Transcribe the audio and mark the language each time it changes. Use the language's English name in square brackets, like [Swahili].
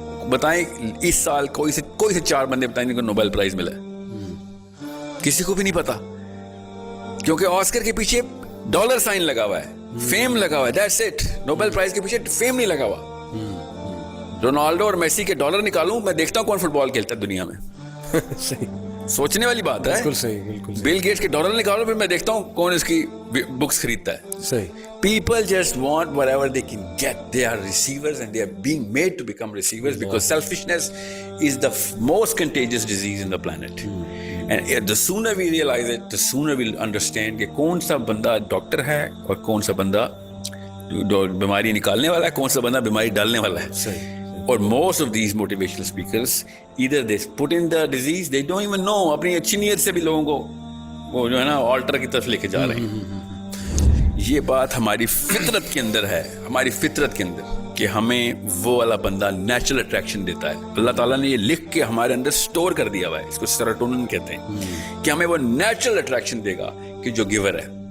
[Urdu] بتائیں اس سال کوئی سے 4 بندے بتائیں جن کو نوبل پرائز ملا ہے؟ کسی کو بھی نہیں پتا, کیونکہ آسکر کے پیچھے ڈالر سائن لگا ہوا ہے, فیم لگا ہوا ہے. [English] That's it. [Urdu] نوبل پرائز کے پیچھے فیم نہیں لگا ہوا. رونالڈو اور میسی کے ڈالر نکالوں, میں دیکھتا ہوں کون فٹ بال کھیلتا ہے دنیا میں. سوچنے والی بات ہے. بالکل صحیح, بالکل. بل گیٹس کے ڈالر نکالو, پھر میں دیکھتا ہوں کون اس کی بکس خریدتا ہے. صحیح. [English] People just want whatever they can get. They are receivers and they are being made to become receivers because selfishness is the most contagious disease in the planet. And the sooner we realize it, the sooner we'll understand [Urdu] کہ کون سا بندہ doctor ہے اور کون سا بندہ بیماری نکالنے والا ہے, کون سا بندہ بیماری ڈالنے والا ہے. صحیح. اور [English] most of these motivational speakers either they put in the disease, they don't even know. [Urdu] اپنی اچھی نیت سے بھی لوگوں کو وہ جو ہے نا آلٹر کی طرف لے کے جا رہے ہیں. یہ بات ہماری فطرت کے اندر ہے, ہماری فطرت کے اندر, کہ ہمیں وہ والا بندہ نیچرل اٹریکشن دیتا ہے. اللہ تعالیٰ نے یہ لکھ کے ہمارے اندر سٹور کر دیا ہوا ہے, اس کو سیروٹونن کہتے ہیں, کہ ہمیں وہ نیچرل اٹریکشن دے گا کہ جو گیور ہے.